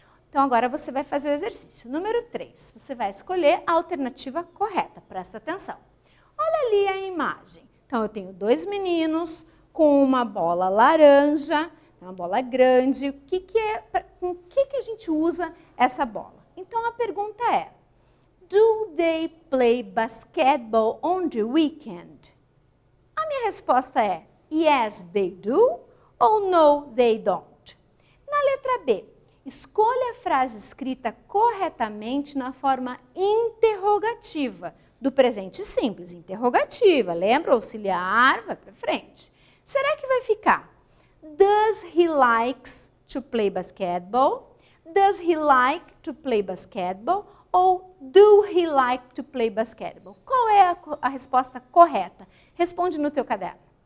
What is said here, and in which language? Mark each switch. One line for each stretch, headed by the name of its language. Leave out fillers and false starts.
Portuguese: Então, agora você vai fazer o exercício. Número 3. Você vai escolher a alternativa correta. Presta atenção. Olha ali a imagem. Então, eu tenho dois meninos com uma bola laranja, uma bola grande. Com o que a gente usa essa bola? Então, a pergunta é,
English: do they play basketball on the weekend?
Portuguese: A minha resposta é,
English: yes, they do,
Portuguese: ou
English: no, they don't.
Portuguese: Na letra B, escolha a frase escrita corretamente na forma interrogativa, do presente simples, interrogativa. Lembra? Auxiliar, vai para frente. Será que vai ficar?
English: Does he likes to play basketball? Does he like to play basketball?
Portuguese: Ou
English: do he like to play basketball?
Portuguese: Qual é a resposta correta? Responde no teu caderno.